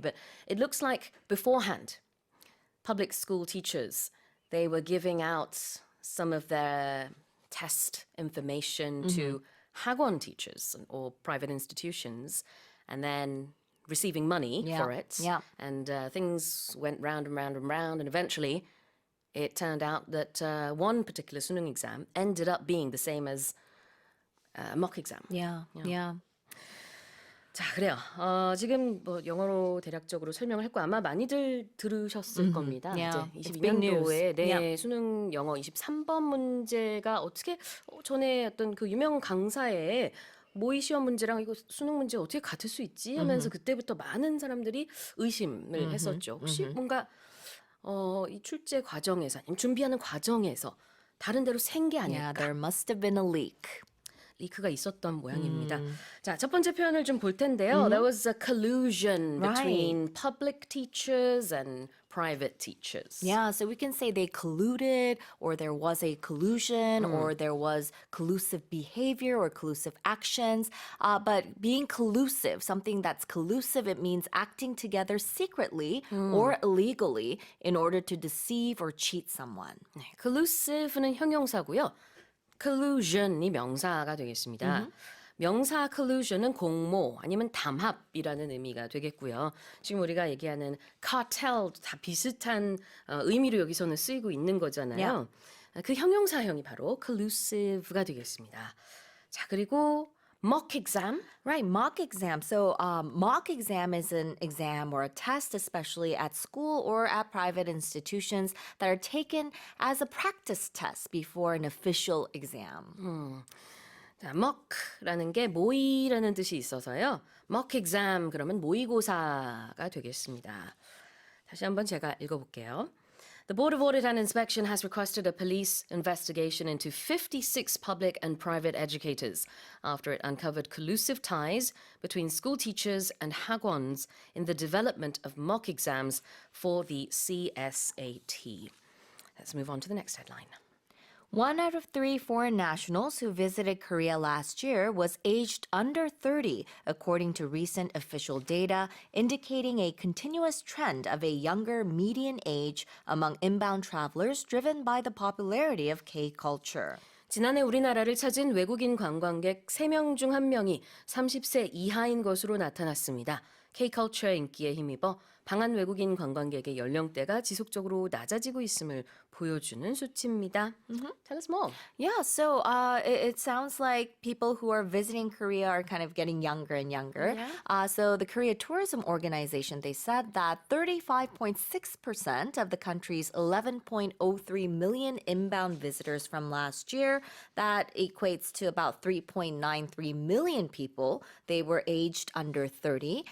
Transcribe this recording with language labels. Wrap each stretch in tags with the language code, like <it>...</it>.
<en>But it looks like beforehand, public school teachers, they were giving out some of their test information to hagwon teachers or private institutions, and then receiving money for it. And things went round and round and round, and eventually it turned out that one particular 수능 exam ended up being the same as a mock exam. Yeah.</en> <ko>자, 그래요. 지금 뭐 영어로 대략적으로 설명을 했고 아마 많이들 들으셨을 겁니다.</ko> <en>Yeah,</en> <ko>이제</ko> <en>it's big news.</en> <ko>22년도에</ko> <en>Yeah.</en> <ko>수능 영어 23번 문제가 어떻게 전에 어떤 그 유명 강사의 모의 시험 문제랑 이거 수능 문제 어떻게 같을 수 있지 하면서 그때부터 많은 사람들이 의심을 했었죠. 혹시 뭔가 이 출제 과정에서 아니면 준비하는 과정에서 다른 데로 샌 게</ko> <en>Yeah,</en> <ko>아닐까?</ko> <en>there must have been a leak.</en> <ko>리크가 있었던 모양입니다. 자, 첫 번째 표현을 좀 볼 텐데요.</ko> <en>There was a collusion between public teachers and private teachers. Yeah, so we can say they colluded, or there was a collusion, or there was collusive behavior or collusive actions. But being collusive, something that's collusive, it means acting together secretly or illegally in order to deceive or cheat someone.</en> <ko>네, collusive는 형용사고요. collusion이 명사가 되겠습니다. 명사 collusion은 공모 아니면 담합이라는 의미가 되겠고요. 지금 우리가 얘기하는 cartel 다 비슷한 의미로 여기서는 쓰이고 있는 거잖아요. 그 형용사형이 바로 collusive가 되겠습니다. 자, 그리고 mock exam.</ko> <en>Right, mock exam. So mock exam is an exam or a test, especially at school or at private institutions, that are taken as a practice test before an official exam.</en> <ko>자, mock라는 게 모의라는 뜻이 있어서요. mock exam 그러면 모의고사가 되겠습니다. 다시 한번 제가 읽어볼게요.</ko> <en>The Board of Audit and Inspection has requested a police investigation into 56 public and private educators after it uncovered collusive ties between school teachers and 학원s in the development of mock exams for the CSAT. Let's move on to the next headline. 1 out of 3 foreign nationals who visited Korea last year was aged under 30, according to recent official data, indicating a continuous trend of a younger median age among inbound travelers driven by the popularity of K-culture.</en> <ko>지난해 우리나라를 찾은 외국인 관광객 3명 중 1명이 30세 이하인 것으로 나타났습니다. K-culture 인기에 힘입어 방한 외국인 관광객의 연령대가 지속적으로 낮아지고 있음을 보여주는 수치입니다.</ko> <en>Tell us more. Yeah, so it sounds like people who are visiting Korea are kind of getting younger and younger. So the Korea Tourism Organization, they said that 35.6% of the country's 11.03 million inbound visitors from last year, that equates to about 3.93 million people, they were aged under 30.</en>